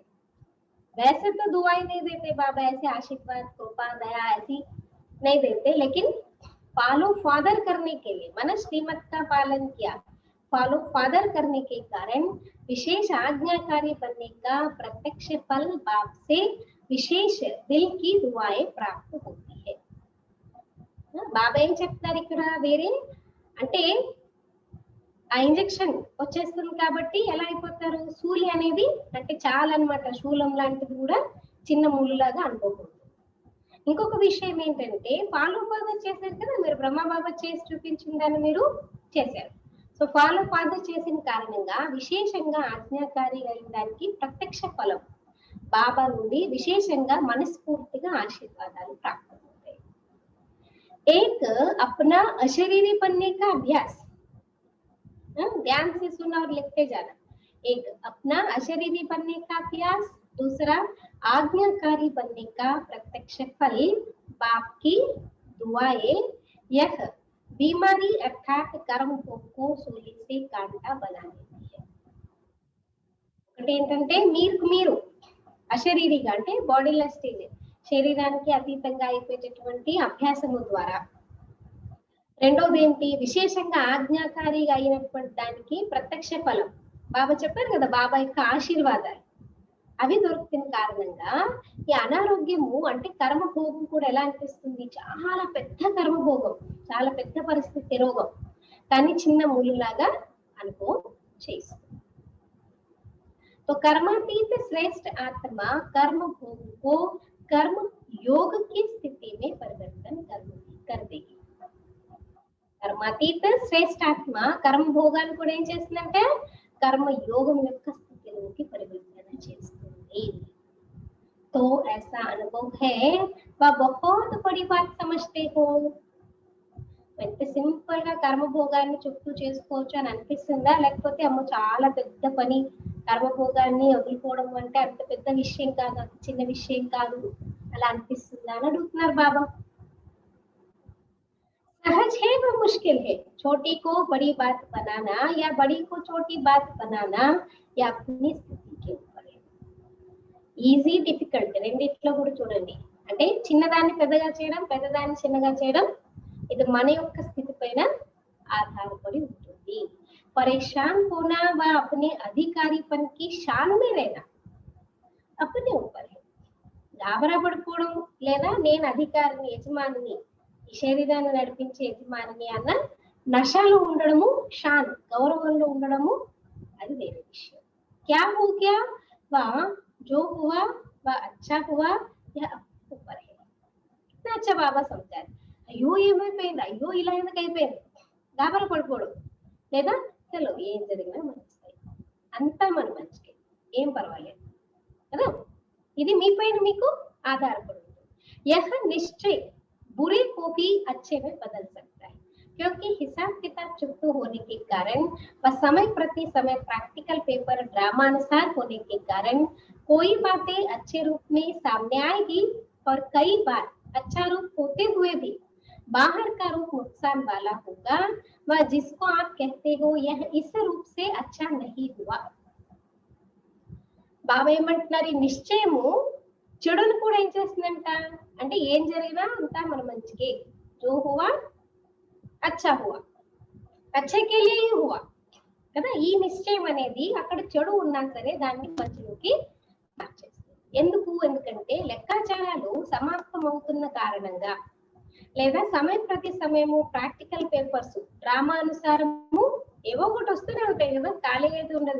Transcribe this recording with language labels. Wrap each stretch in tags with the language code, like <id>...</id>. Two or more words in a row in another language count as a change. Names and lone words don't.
<hi>वैसे तो दुआएं नहीं देते बाबा, ऐसे आशीर्वाद कृपा दया ऐसी नहीं देते, लेकिन</hi> <en>follow father</en> <hi>करने के लिए मन श्रीमत का पालन किया,</hi> <en>follow father</en> <hi>करने के कारण विशेष आज्ञाकारी बनने का प्रत्यक्ष फल बाप से विशेष दिल की दुआएं प्राप्त होती है।</hi> <te>బాబా ఏం చెప్తారు ఇక్కడ, వేరే అంటే ఆ ఇంజెక్షన్ వచ్చేస్తుంది కాబట్టి ఎలా అయిపోతారు, సూలి అనేది అంటే చాలా అన్నమాట, శూలం లాంటిది కూడా చిన్న ముళ్ళులాగా అనుకోకూడదు। ఇంకొక విషయం ఏంటంటే</te> <en>follow father</en> <te>చేశారు కదా మీరు, బ్రహ్మ బాబా చేసి చూపించిన దాన్ని మీరు చేశారు,</te> <en>so follow father</en> <te>చేసిన కారణంగా విశేషంగా ఆజ్ఞాకారి అయిన దానికి ప్రత్యక్ష ఫలం బాబా నుండి విశేషంగా మనస్ఫూర్తిగా ఆశీర్వాదాలు ప్రాప్తమవుతాయి।</te> <hi>एक अपना अशरीरी बनने का अभ्यास, ध्यान से सुना और लिखते जाना, एक अपना अशरीरी बनने का अभ्यास, दूसरा आज्ञाकारी बनने का प्रत्यक्ष फल बाप की दुआएं, यह बीमारी अर्थात कर्म भोग को सूली से कांटा बना देती है।</hi> <te>అంటే ఏంటంటే మీరు అశరీరిగా అంటే</te> <en>bodiless stage,</en> <te>శరీరానికి అతీతంగా అయిపోయేటటువంటి అభ్యాసము ద్వారా. రెండోది ఏంటి, విశేషంగా ఆజ్ఞాకారిగా అయినటువంటి దానికి ప్రత్యక్ష ఫలం. బాబా చెప్పారు కదా, బాబా యొక్క ఆశీర్వాదాలు అవి దొరుకుతున్న కారణంగా ఈ అనారోగ్యము అంటే కర్మభోగం కూడా ఎలా అనిపిస్తుంది, చాలా పెద్ద కర్మభోగం, చాలా పెద్ద పరిస్థితి రోగం, కానీ చిన్న ముళ్ళులాగా అనుకో చేస్తుంది.</te> <hi>तो कर्मातीत श्रेष्ठ आत्मा कर्म भोग को कर्म योग की स्थिति में परिवर्तन कर देगी. कर्मातीत श्रेष्ठ आत्मा</hi> <te>కర్మ భోగాన్ని కూడా ఏం చేస్తుందంటే కర్మ యోగం యొక్క స్థితిలోకి పరివర్తన చేస్తుంది.</te> <hi>तो ऐसा अनुभव है वह बहुत बड़ी बात समझते हो.</hi> <te>ఎంత సింపుల్ గా కర్మ భోగాన్ని చుట్టూ చేసుకోవచ్చు అని అనిపిస్తుందా, లేకపోతే అమ్మో చాలా పెద్ద పని కర్మభోగాన్ని వదులుకోవడం అంటే అంత పెద్ద విషయం కాదు, అంత చిన్న విషయం కాదు అలా అనిపిస్తుందా అని అడుగుతున్నారు బాబా.</te> <hi>सहज है वो मुश्किल है, छोटी को बड़ी बात बनाना या बड़ी को छोटी बात बनाना या अपनी स्थिति के ऊपर है.</hi> <en>easy difficult</en> <te>రెండిట్లో కూడా చూడండి, అంటే చిన్నదాన్ని పెద్దగా చేయడం, పెద్దదాన్ని చిన్నగా చేయడం, ఇది మన యొక్క స్థితి పైన ఆధారపడి ఉంటుంది.</te> <hi>परेशान होना व अपने अधिकारीपन की शान में रहना अपने ऊपर है.</hi> <te>గాబరా పడిపోవడం లేదా నేను అధికారిని, యజమానిని, ఈ శరీరాన్ని నడిపించే యజమానిని అన్న నషాలో ఉండడము, షాన్ గౌరవంలో ఉండడము, అది వేరే విషయం.</te> <hi>क्या हो गया व जो हुआ व अच्छा हुआ यह अपने ऊपर है. कितना अच्छा బాబా సమझారు.</hi> <te>అయ్యో ఏమైపోయింది, అయ్యో ఇలా ఎందుకు అయిపోయింది, గాబరా పడిపోవడం లేదా చలో ఏం జరిగినా మంచిది, అంతా మన మంచికి, ఏం పర్వాలేదు కదా, ఇది మీ పైన మీకు ఆధారపడి ఉంటుంది.</te> <hi>यह निश्चय बुरे को भी अच्छे में बदल सकता है, क्योंकि हिसाब किताब चुप होने के कारण व समय प्रति समय</hi> <en>practical paper</en> <hi>ड्रामानुसार होने के कारण कोई बातें अच्छे रूप में सामने आएगी और कई बार अच्छा रूप होते हुए भी बाहर का रूप नुकसान वाला होगा वह जिसको आप कहते हो यह इस रूप से अच्छा नहीं हुआ.</hi> <te>బాబా ఏమంటున్నారు, ఈ నిశ్చయము చెడును కూడా ఏం చేస్తుందంట అంటే ఏం జరిగినా అంతా మన మంచికే.</te> <hi>जो हुआ अच्छा हुआ, अच्छे के लिए ही हुआ కదా.</hi> <te>ఈ నిశ్చయం అనేది అక్కడ చెడు ఉన్నా సరే దాన్ని మంచిలోకి మార్చేస్తుంది. ఎందుకంటే లెక్కాచారాలు సమాప్తం అవుతున్న కారణంగా లేదా సమయం ప్రతి సమయము</te> <en>practical papers</en> <te>డ్రామా అనుసారము ఏవో ఒకటి వస్తూనే ఉంటాయి కదా, ఖాళీ అయితే ఉండదు.</te>